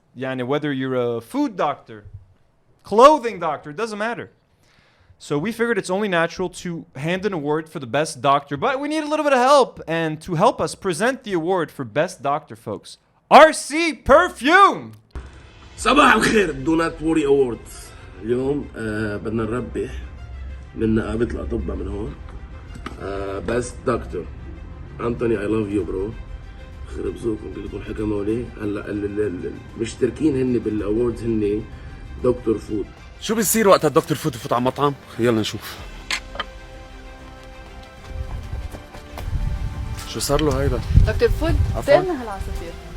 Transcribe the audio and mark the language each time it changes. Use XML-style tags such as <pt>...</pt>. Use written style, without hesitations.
<ar>يعني</ar> <en>whether you're a food doctor, clothing doctor, it doesn't matter. So we figured it's only natural to hand an award for the best doctor, but we need a little bit of help. And to help us present the award for best doctor, folks, RC Perfume.</en> <ar>صباح الخير دونات ووري أووردز. اليوم بدنا نربح من نقابة الأطباء من هون. بست دكتور أنتوني</ar> <en>I love you bro.</en> <ar>خرب ذوقكم كلكم حكموا لي. هلا المشتركين هن بالأووردز هن دكتور فود. شو بيصير وقت الدكتور فود يفوت على مطعم؟ يلا نشوف. شو صار له هيدا؟ دكتور فود سالنا هالعصافير.</ar>